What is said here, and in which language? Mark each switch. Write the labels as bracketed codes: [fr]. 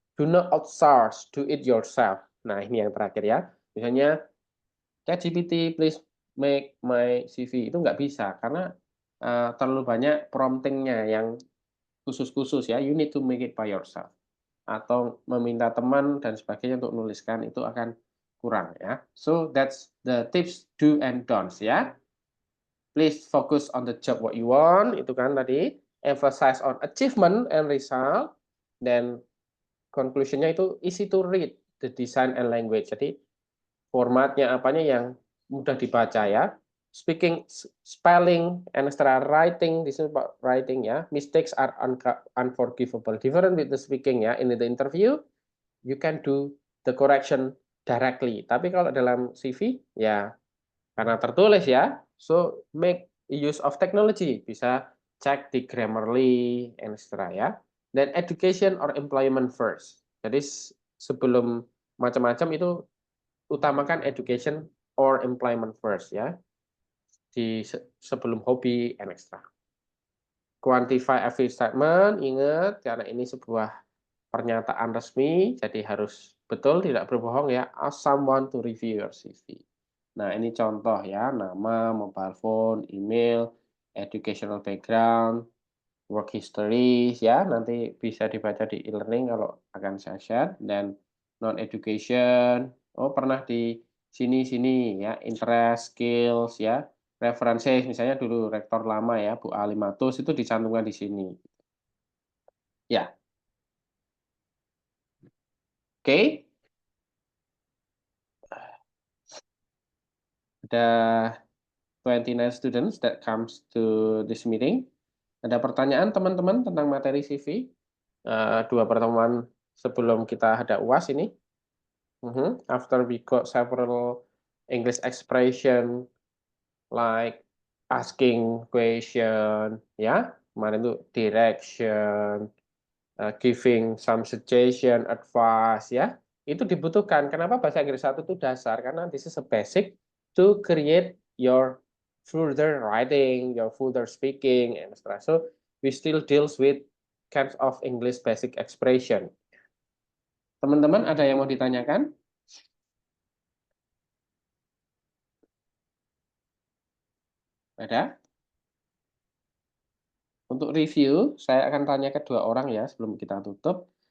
[en] Do not outsource, do it yourself. [id] Nah, ini yang terakhir ya. Misalnya ChatGPT, [en] please make my CV. [id] Itu nggak bisa karena terlalu banyak promptingnya yang khusus-khusus ya. [en] You need to make it by yourself. [id] Atau meminta teman dan sebagainya untuk nuliskan itu akan kurang ya. [en] So that's the tips do and don'ts ya. Please focus on the job what you want, [id] itu kan tadi. [en] Emphasize on achievement and result. [id] Dan conclusionnya itu [en] easy to read the design and language. [id] Jadi formatnya apanya yang mudah dibaca ya. [en] Speaking, spelling, and extra writing, this is about writing ya. Mistakes are unforgivable. Different with the speaking ya. In the interview, you can do the correction directly. [id] Tapi kalau dalam CV, ya karena tertulis ya, [en] so make use of technology. [id] Bisa cek di Grammarly, etc. ya. [en] Dan education or employment first. [id] Jadi sebelum macam-macam itu utamakan [en] education or employment first [id] ya, di sebelum hobi and extra. [en] Quantify every statement, [id] ingat karena ini sebuah pernyataan resmi, jadi harus betul, tidak berbohong ya. [en] Ask someone to review your CV. [id] Nah, ini contoh ya, nama, mobile phone, email, educational background, work history ya, nanti bisa dibaca di e-learning kalau akan saya share. Dan non-education, oh pernah di sini ya, interest, skills ya, referensi, misalnya dulu rektor lama ya, Bu Ali Matus itu dicantumkan di sini. Ya, oke. [en] Ada 29 students that comes to this meeting. [id] Ada pertanyaan teman-teman tentang materi CV? Dua pertemuan sebelum kita ada UAS ini. [en] After we got several English expression like asking question, ya, [id] kemarin itu [en] direction, giving some suggestion, advice, ya, [id] itu dibutuhkan. Kenapa bahasa Inggris 1 itu dasar? [en] Karena this is a basic to create your further writing, your further speaking, and etc. So we still deals with kinds of English basic expression. [id] Teman-teman ada yang mau ditanyakan? Ada? Untuk review, saya akan tanya ke dua orang ya sebelum kita tutup.